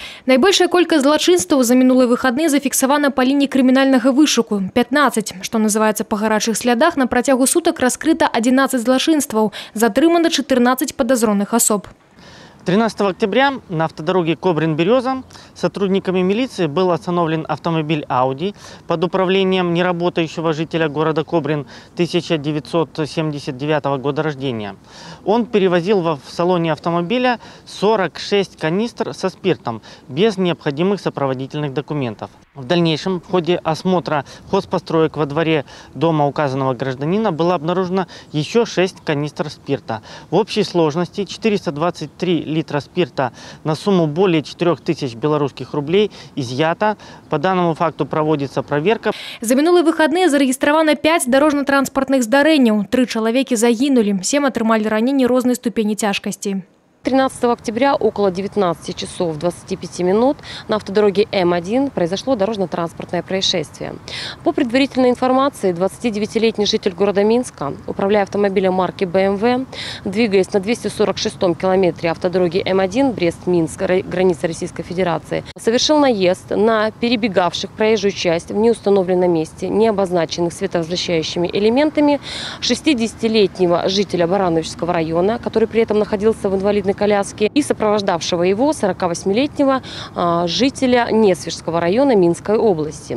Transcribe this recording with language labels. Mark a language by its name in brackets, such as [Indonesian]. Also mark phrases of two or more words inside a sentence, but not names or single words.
[Belarusian] Найбольшая колькасць злачынстваў за мінулыя выхадныя зафіксавана па лініі крымінальнага вышуку – 15. Што называецца па гарачых слядах, на працягу сутак раскрыта 11 злачынстваў, затрымана 14 падазроных особ. [Russian] 13 октября на автодороге Кобрин-Береза сотрудниками милиции был остановлен автомобиль Audi под управлением неработающего жителя города Кобрин 1979 года рождения. Он перевозил в салоне автомобиля 46 канистр со спиртом без необходимых сопроводительных документов. В дальнейшем в ходе осмотра хозпостроек во дворе дома указанного гражданина было обнаружено еще 6 канистр спирта. В общей сложности 423 литра спирта на сумму более 4000 белорусских рублей изъято. По данному факту проводится проверка. [Belarusian] За мінулыя выхадныя зарэгістравана 5 дорожно-транспортных здарэнняў. 3 чалавекі загінулі, 7 атрымалі раненні рознай ступені цяжкасці. [Russian] 13 октября около 19 часов 25 минут на автодороге М1 произошло дорожно-транспортное происшествие. По предварительной информации, 29-летний житель города Минска, управляя автомобилем марки BMW, двигаясь на 246-м километре автодороги М1 Брест-Минск, граница Российской Федерации, совершил наезд на перебегавших проезжую часть в неустановленном месте, не обозначенных световозвращающими элементами, 60-летнего жителя Барановичского района, который при этом находился в инвалидной коляске, и сопровождавшего его 48-летнего жителя Несвежского района Минской области.